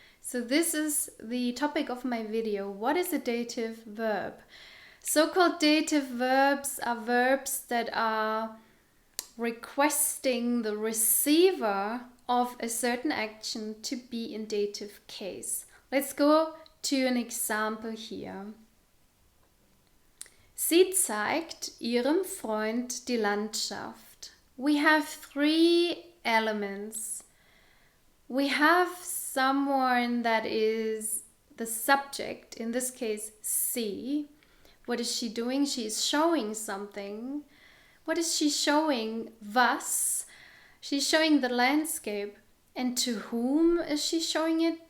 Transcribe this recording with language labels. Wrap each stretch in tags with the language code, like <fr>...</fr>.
<en>So this is the topic of my video. What is a dative verb? So-called dative verbs are verbs that are requesting the receiver of a certain action to be in dative case. Let's go to an example here.</en> <de>Sie zeigt ihrem Freund die Landschaft.</de> <en>We have three elements. We have someone that is the subject, in this case, sie. What is she doing? She is showing something. What is she showing? Was? She's showing the landscape. And to whom is she showing it?</en>